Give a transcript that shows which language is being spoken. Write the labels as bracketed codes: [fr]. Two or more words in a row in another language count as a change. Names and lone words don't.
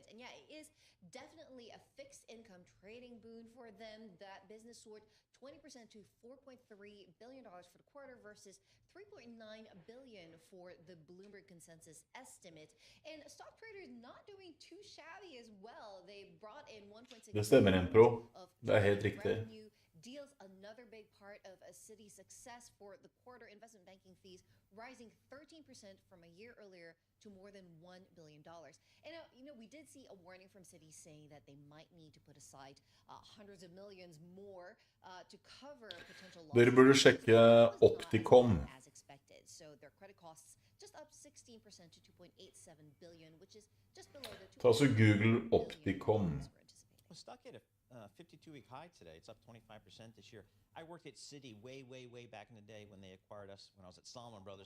[en] And yeah, it is definitely a fixed income trading boon for them. That business soared 20% to $4.3 billion for the quarter versus $3.9 billion for the Bloomberg consensus estimate. And stock traders not doing too shabby as well. They brought in 1.6 [no] Det stemmer en pro. Det er helt riktig. [en] Deals another big part of a Citi's success for the quarter. Investment banking fees rising 13% from a year earlier to more than $1 billion. And you know, we did see a warning from Citi saying that they might need to put aside hundreds of millions more to cover potential losses. [no] Dere burde sjekke Opticom. [en] As expected. So their credit costs just up 16% to 2.87 billion, which is just below the [no] Ta så Google Opticom. [en] Well, stock hit a 52-week high today. It's up 25% this year. I worked at Citi way back in the day when they acquired us, when I was at Salomon Brothers.